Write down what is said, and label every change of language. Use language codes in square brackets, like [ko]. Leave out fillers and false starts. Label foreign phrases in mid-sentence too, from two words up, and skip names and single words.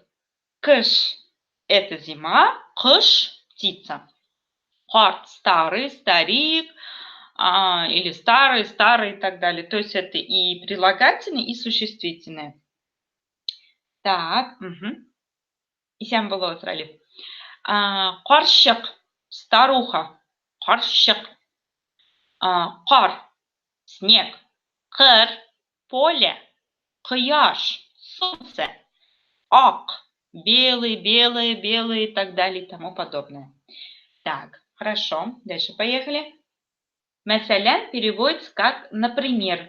[ru] Кыш – это зима, кыш – птица. Хорт – старый, старик, или старый и так далее. То есть это и прилагательное, и существительное. Так, [tt] Исән булыгыз, Ралиф. [ru] Карчык – старуха. Карчык. Қар, снег. Қыр, поле. Қияш, солнце. Ак, белый, белый, белый и так далее и тому подобное. Так, хорошо. Дальше поехали. Мәсәлән переводится как «например».